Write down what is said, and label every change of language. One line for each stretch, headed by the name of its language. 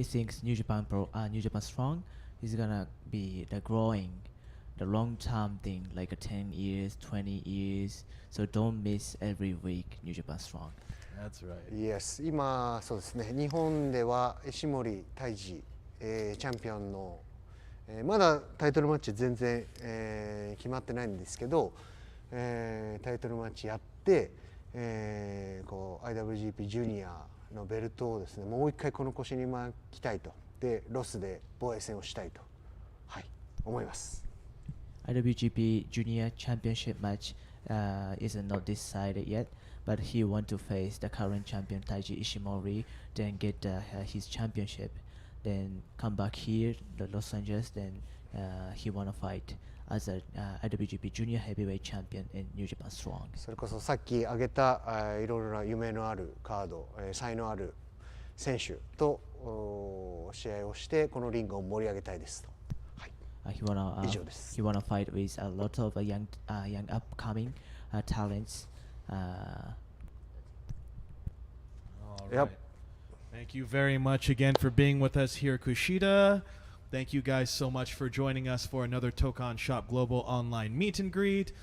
English: He thinks New Japan New Japan Strong is gonna be the growing, the long-term thing, like a 10 years, 20 years. So don't miss every week New Japan Strong. That's right.
Japanese: Yes、今そうですね、日本では石森泰治、チャンピオンの、まだタイトルマッチ全然、決まってないんですけど、タイトルマッチやって、こう IWGP ジュニアのベルトをですね、もう一回この腰に巻きたいと、でロスで防衛戦をしたいと、はい、思います。
English: IWGP Junior Championship match is not decided yet, but he want to face the current champion Taiji Ishimori, then get his championship, then come back here, the Los Angeles, then he want to fight as a IWGP Junior Heavyweight Champion in New Japan Strong.
Japanese: それこそさっき挙げたいろいろな夢のあるカード、才能ある選手と試合をしてこのリングを盛り上げたいですと。はい。
English: He wanna
Japanese: 以上です。
English: he wanna fight with a lot of young upcoming talents. All right. Yep. Thank you very much again for being with us here, Kushida. Thank you guys so much for joining us for another Tokon Shop Global online meet and greet.